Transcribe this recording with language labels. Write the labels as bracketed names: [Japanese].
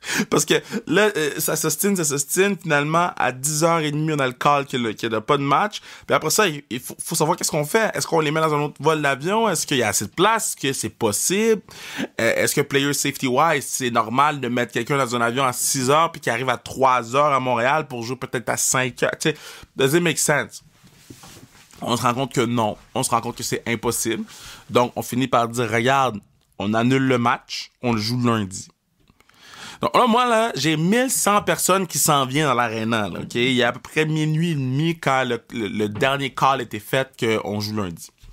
[French] Parce que là, ça s'ostine. Finalement, à 10h30, on a le call qu'il n'y a pas de match. Puis après ça, il faut savoir qu'est-ce qu'on fait. Est-ce qu'on les met dans un autre vol d'avion? Est-ce qu'il y a assez de place? Est-ce que c'est possible? Est-ce que player safety-wise, c'est normal de mettre quelqu'un dans un avion à 6h puis qui arrive à 3h à Montréal pour jouer peut-être à 5h? Tu sais, [English] does it make sense? [French] On se rend compte que non. On se rend compte que c'est impossible. Donc, on finit par dire, regarde, on annule le match, on le joue lundi. Donc là, moi, là, j'ai 1100 personnes qui s'en viennent dans l'aréna, là, OK? Il y a à peu près minuit et demi quand le dernier call était fait qu'on joue lundi.